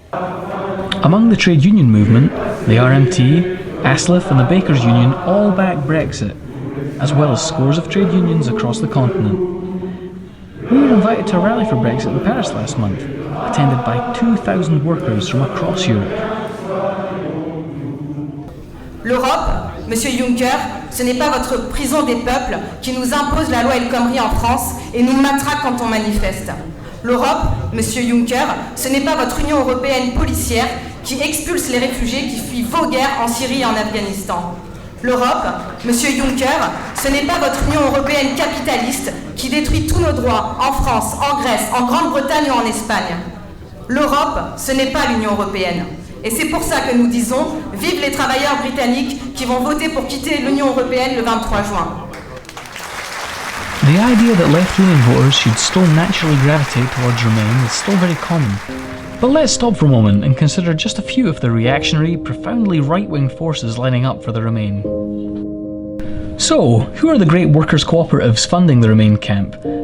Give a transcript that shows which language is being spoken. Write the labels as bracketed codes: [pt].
[en] Among the trade union movement, the RMT, ASLEF and the Bakers Union all back Brexit, as well as scores of trade unions across the continent. We were invited to a rally for Brexit in Paris last month, attended by 2,000 workers from across Europe. [fr] L'Europe, Monsieur Juncker, ce n'est pas votre prison des peuples qui nous impose la loi El Khomri en France et nous matraque quand on manifeste. L'Europe, Monsieur Juncker, ce n'est pas votre Union européenne policière qui expulse les réfugiés qui fuient vos guerres en Syrie et en Afghanistan. L'Europe, Monsieur Juncker, ce n'est pas votre Union européenne capitaliste qui détruit tous nos droits en France, en Grèce, en Grande-Bretagne ou en Espagne. L'Europe, ce n'est pas l'Union européenne. Et c'est pour ça que nous disons « Vive les travailleurs britanniques qui vont voter pour quitter l'Union européenne le 23 juin ». [en] The idea that left-leaning voters should still naturally gravitate towards Remain is still very common. But let's stop for a moment and consider just a few of the reactionary, profoundly right-wing forces lining up for the Remain. So, who are the great workers' cooperatives funding the Remain camp?